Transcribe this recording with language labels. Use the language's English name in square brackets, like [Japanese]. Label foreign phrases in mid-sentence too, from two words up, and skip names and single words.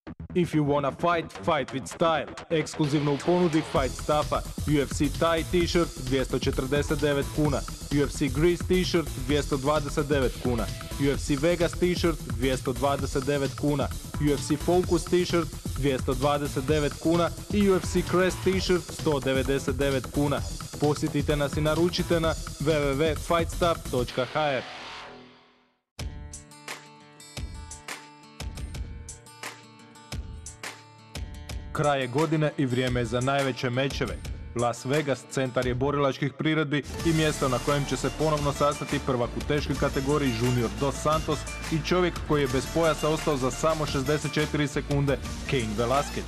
[English] If you wanna fight, fight with style. [Croatian] Ekskluzivno u ponudi Fight Stuffa. UFC Thai t-shirt 249 kuna. UFC Greece t-shirt 229 kuna. UFC Vegas t-shirt 229 kuna. UFC Focus t-shirt 229 kuna i UFC Crest t-shirt 199 kuna. Posjetite nas i naručite na www.fightstuff.hr. Kraj je godine i vrijeme je za najveće mečeve. Las Vegas centar je borilačkih priredbi i mjesto na kojem će se ponovno sastati prvak u teškoj kategoriji Junior Dos Santos i čovjek koji je bez pojasa ostao za samo 64 sekunde, Cain Velasquez.